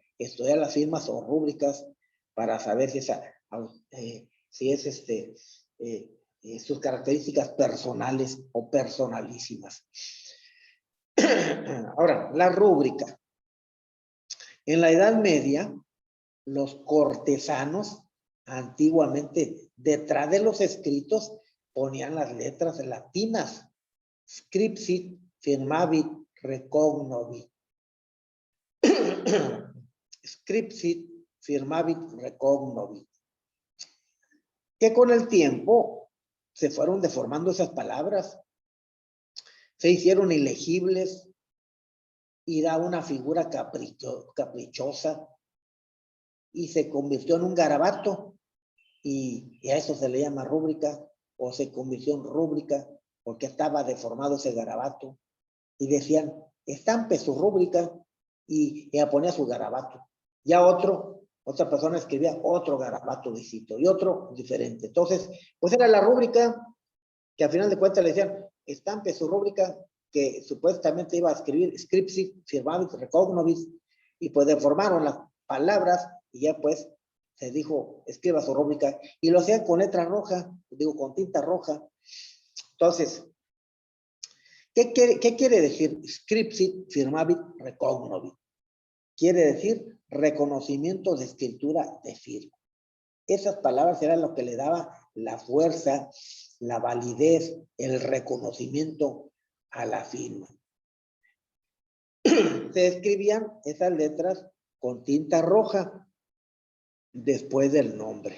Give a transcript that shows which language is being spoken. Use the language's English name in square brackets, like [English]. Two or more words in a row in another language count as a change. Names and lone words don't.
[Spanish] Estudiar las firmas o rúbricas para saber si es sus características personales o personalísimas. Ahora, la rúbrica. En la Edad Media, los cortesanos antiguamente detrás de los escritos ponían las letras latinas. [Latin] Scripsit, firmavit, recognovit. Scripsit, firmavit, recognovit. [Spanish] Que con el tiempo se fueron deformando esas palabras. Se hicieron ilegibles y da una figura caprichosa y se convirtió en un garabato y a eso se le llama rúbrica o se convirtió en rúbrica porque estaba deformado ese garabato y decían estampe su rúbrica y ponía su garabato. Ya otra persona escribía otro garabato distinto y otro diferente. Entonces, pues era la rúbrica que al final de cuentas le decían estampe su rúbrica que supuestamente iba a escribir [Latin] scripsit, firmavit, recognovit [Spanish] y pues deformaron las palabras y ya pues se dijo escriba su rúbrica y lo hacían con letra roja, digo con tinta roja. Entonces, ¿qué quiere decir [Latin] scripsit, firmavit, recognovit? [Spanish] Quiere decir reconocimiento de escritura de firma. Esas palabras eran lo que le daba la fuerza, la validez, el reconocimiento a la firma. Se escribían esas letras con tinta roja después del nombre.